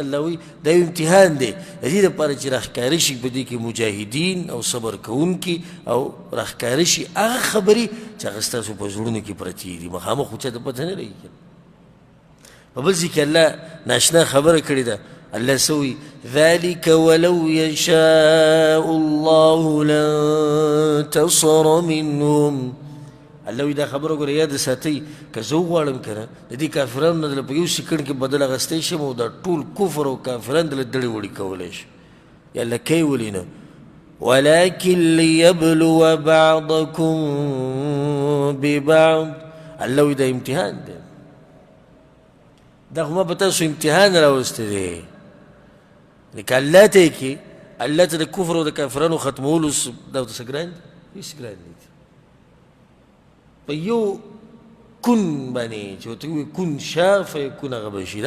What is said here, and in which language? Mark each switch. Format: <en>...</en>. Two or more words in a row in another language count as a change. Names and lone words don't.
<ps>الله وایي دا یو امتحان دی د دې دپاره چې راښکاره شي په دې کې مجاهدین او صبر کوونکي او راښکاره شي هغه خبرې چې هغه ستاسو په زړونو کې پرتې دي. مخامخ خو چاته پته نه لګي. په بل ځای کې الله ناشنا خبره کړې ده.</ps> <ar>الله سوي ذلك ولو يشاء الله لانتصر منهم.</ar> <ps>الله وی دا خبره ګوره یاد ساتئ که زه وغواړم که نه د دې کافرانو نه دله په یو سکڼ کې بدل اخیستی شم او دا ټول کفر او کافران دله دړې وړې کولی شم. یا الله کوي ولې نه</ps> <ar>ولكن ليبلو بعضكم ببعض.</ar> <ps>الله وی دا امتحان دی. دا خو ما په تاسو امتحان راوستی دی. لکه الله ته یې کې الله ته د کفر او د کافرانو ختمولو دا ورته څه ګران دي؟ هېڅ ګران نه دي. په یو کن باندې چې ورته ووایي</ps> <ar>کن شا فیکون</ar> <ps>هغه به شي.</ps>